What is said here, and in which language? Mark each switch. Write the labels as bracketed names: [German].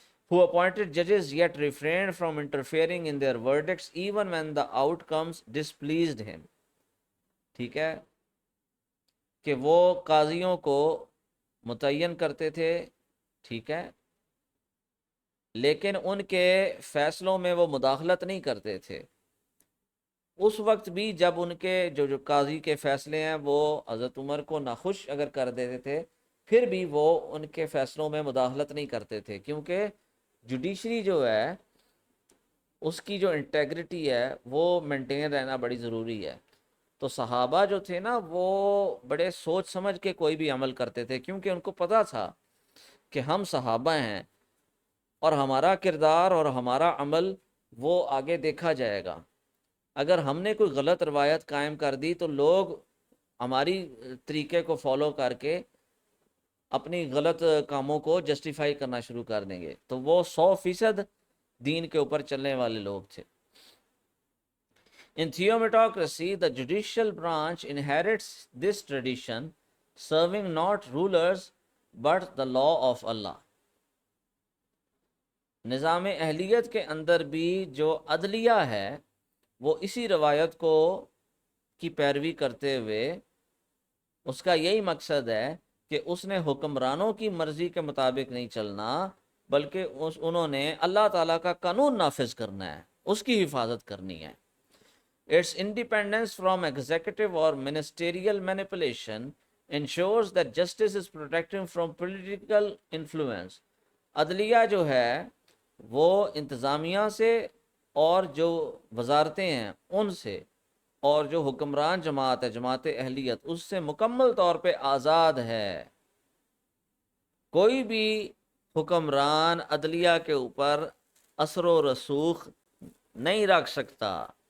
[English] Who appointed judges yet refrained from interfering in their verdicts even when the outcomes displeased him. [Urdu] ٹھیک ہے. کہ وہ قاضیوں کو متعین کرتے تھے. ٹھیک ہے. لیکن ان کے فیصلوں میں وہ مداخلت نہیں کرتے تھے. اس وقت بھی جب ان کے جو قاضی کے فیصلے ہیں وہ حضرت عمر کو ناخوش اگر کر دیتے تھے، پھر بھی وہ ان کے فیصلوں میں مداخلت نہیں کرتے تھے، کیونکہ جوڈیشری جو ہے اس کی جو انٹیگریٹی ہے وہ مینٹین رہنا بڑی ضروری ہے. تو صحابہ جو تھے نا وہ بڑے سوچ سمجھ کے کوئی بھی عمل کرتے تھے، کیونکہ ان کو پتہ تھا کہ ہم صحابہ ہیں اور ہمارا کردار اور ہمارا عمل وہ آگے دیکھا جائے گا. اگر ہم نے کوئی غلط روایت قائم کر دی تو لوگ ہماری طریقے کو فالو کر کے اپنی غلط کاموں کو جسٹیفائی کرنا شروع کر دیں گے. تو وہ 100% دین کے اوپر چلنے والے لوگ تھے. [English] In theometocracy, the judicial branch inherits this tradition, serving not rulers but the law of Allah. [Urdu] نظام اہلیت کے اندر بھی جو عدلیہ ہے وہ اسی روایت کی پیروی کرتے ہوئے اس کا یہی مقصد ہے کہ اس نے حکمرانوں کی مرضی کے مطابق نہیں چلنا، بلکہ انہوں نے اللہ تعالیٰ کا قانون نافذ کرنا ہے، اس کی حفاظت کرنی ہے. [English] Its independence from executive or ministerial manipulation ensures that justice is protected from political influence. [Urdu] عدلیہ جو ہے وہ انتظامیہ سے اور جو وزارتیں ہیں ان سے اور جو حکمران جماعت ہے، جماعت اہلیت، اس سے مکمل طور پہ آزاد ہے. کوئی بھی حکمران عدلیہ کے اوپر اثر و رسوخ نہیں رکھ سکتا.